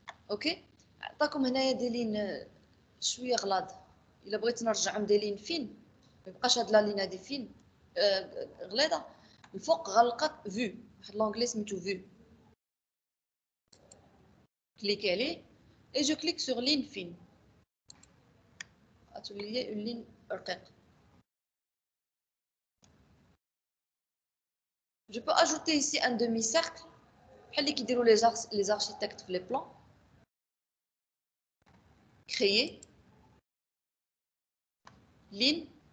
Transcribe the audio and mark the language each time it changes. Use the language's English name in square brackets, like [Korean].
[Arabic] اوكي، عطاكم هنايا دي لين شويه غلاض. الا بغيت نرجعهم دي لين فين ما يبقاش هاد لا لين هادي فين غليظه. الفوق غلقات فيو، واحد لونغلي سميتو فيو. كليكي عليه [French] et je clique sur ligne fine. [Arabic] غتولي لي [French] une ligne [Arabic] رقيقه. [French] Je peux ajouter ici un demi-cercle [Arabic] بحال اللي كيديروا [French] les architectes في les plans. Créer ligne.